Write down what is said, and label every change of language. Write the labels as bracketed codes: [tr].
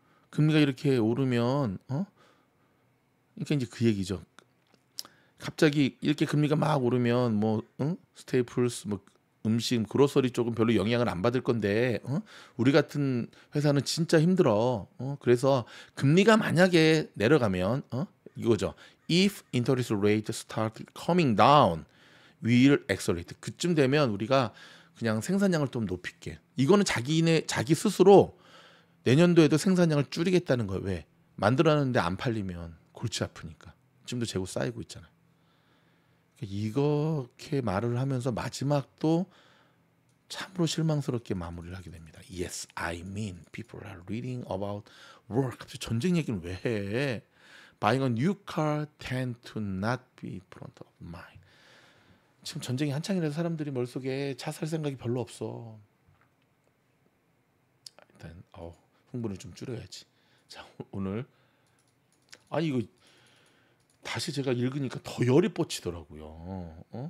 [ko] 금리가 이렇게 오르면 그러니까 이제 그 얘기죠. 갑자기 이렇게 금리가 막 오르면 스테이플스 음식 그로서리 쪽은 별로 영향을 안 받을 건데 우리 같은 회사는 진짜 힘들어. 그래서 금리가 만약에 내려가면 이거죠. [en] If interest rate start coming down, we'll accelerate. [ko] 그쯤 되면 우리가 그냥 생산량을 좀 높일게. 이거는 자기 스스로 내년도에도 생산량을 줄이겠다는 거예요. 왜? 만들어놨는데 안 팔리면 골치 아프니까. 지금도 재고 쌓이고 있잖아요. 이렇게 말을 하면서 마지막도 참으로 실망스럽게 마무리를 하게 됩니다. [en] Yes, I mean people are reading about war. [ko] 갑자기 전쟁 얘기는 왜 해? [en] Buying a new car tend to not be front of mind. [ko] 지금 전쟁이 한창이라서 사람들이 머릿속에 차 살 생각이 별로 없어. 일단 흥분을 좀 줄여야지. 자, 오늘 이거 다시 제가 읽으니까 더 열이 뻗치더라고요.